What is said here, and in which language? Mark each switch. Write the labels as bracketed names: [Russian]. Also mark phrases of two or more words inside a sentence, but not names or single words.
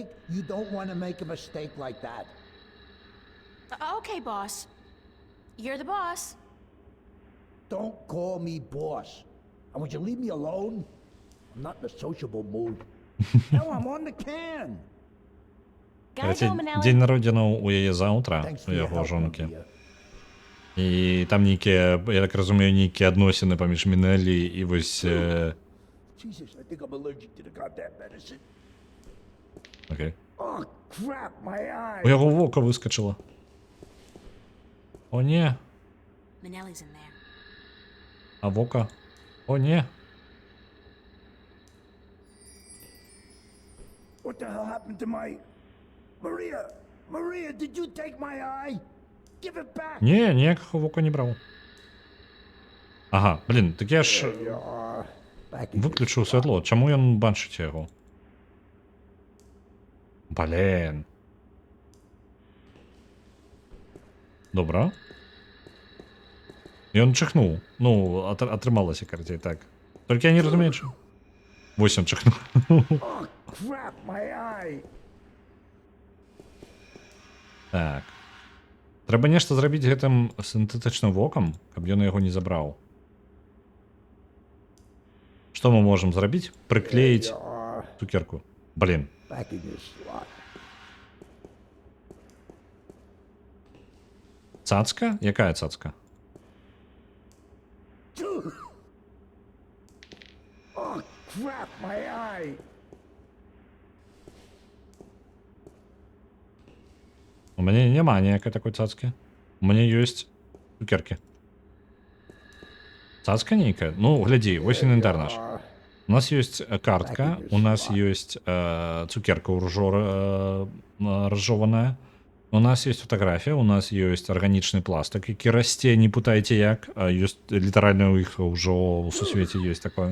[English] You don't want to make a mistake like that. Okay, boss. You're the boss. Don't call me boss. And would you leave me alone? I'm not in a sociable mood. Hell, I'm on the can. [Belarusian] День народзінаў у яе заўтра, у яго жонкі. І там нейкія, я так разумею, нейкія адносіны паміж Мінелі і вось... [English] Jesus, I think I'm allergic to the goddamn medicine. [Belarusian] Окей. [English] Oh, crap, my eye. [Belarusian] У яго вока выскочила. О, не. [English] Minelli's in there. [Belarusian] А вока? О, не. [English] What the hell happened to my... Maria! Maria, did you take my eye? Give it back! [Belarusian] Не, ніякого вока не брав. Ага, блін, так я ж... Выключыў святло. Чаму ён бачыць яго? Блін. Добра. Ён чихнуў. Ну, атрымалася, карацей, так. Толькі я не разумею, чым. Вось ён чихнуў. [English] Oh, crap, my eye! [Belarusian] Так. Трэба нешта зрабіць гэтым сінтэтычным вокам, каб ён яго не забраў. Што мы можам зрабіць? Прыклеіць цукерку. Блін. Цацка? Якая цацка? [English] Oh, crap, my eye! [Belarusian] У мяне няма ніякай такой цацкі. У мяне ёсць цукеркі. Цацка нейкая? Ну, глядзі, вось інвентар наш. У нас ёсць картка, у нас ёсць цукерка разжеваная, у нас ёсць фотаграфія, у нас ёсць арганічны пластык, які расце, не путайце як, ёсць літаральна ў іх ужо ў сусвеце ёсць такое.